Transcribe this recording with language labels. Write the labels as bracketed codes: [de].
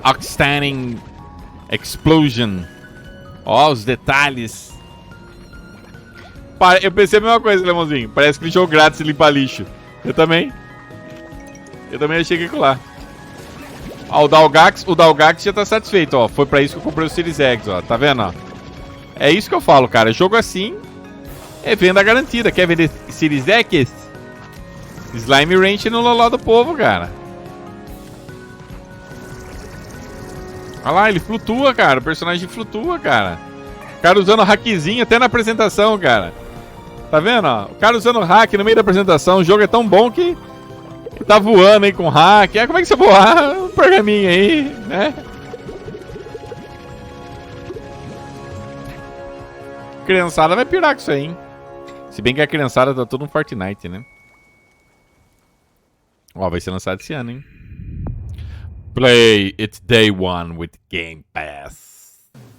[en] Outstanding explosion. [pt] Ó, os detalhes. Eu pensei a mesma coisa, Lemonzinho. Parece que jogo grátis limpa lixo. Eu também achei que ia colar. Ó, o Dalgax já tá satisfeito, ó. Foi pra isso que eu comprei o Series X, ó. Tá vendo, ó? É isso que eu falo, cara. Jogo assim é venda garantida. Quer vender Series X? Slime Rancher no loló do povo, cara. Olha lá, ele flutua, cara. O personagem flutua, cara. O cara usando hackzinho até na apresentação, cara. Tá vendo, ó? O cara usando hack no meio da apresentação. O jogo é tão bom que ele tá voando aí com hack. Como é que você voar um pergaminho aí, né? Criançada vai pirar com isso aí, hein? Se bem que a criançada tá todo no Fortnite, né? Ó, vai ser lançado esse ano, hein? [en] Play it day one with Game Pass.